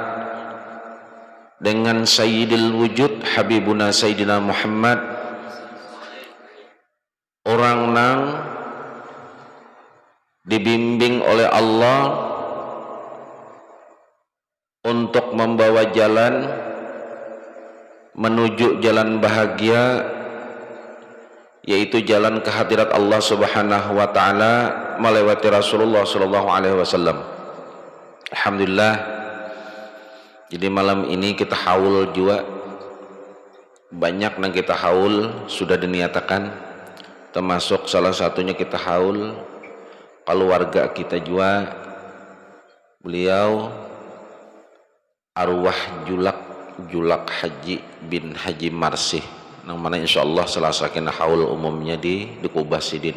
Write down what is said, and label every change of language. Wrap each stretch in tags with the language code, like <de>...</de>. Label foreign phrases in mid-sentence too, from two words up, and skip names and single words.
<bjn>dengan</bjn> <ar>سيد الوجود حبيبنا سيدنا محمد,</ar> <bjn>orang nang dibimbing oleh Allah untuk membawa jalan menuju jalan bahagia, yaitu jalan kehadirat Allah</bjn> <ar>سبحانه وتعالى</ar> <bjn>melewati Rasulullah</bjn> <ar>صلى الله عليه وسلم.</ar> <bjn>Alhamdulillah, jadi malam ini kita haul juga, banyak yang kita haul sudah diniatakan, termasuk salah satunya kita haul keluarga kita juga, beliau arwah Julak Haji bin Haji Marsih, yang mana insyaallah selasa kena haul umumnya di Kubah Sidin.</bjn>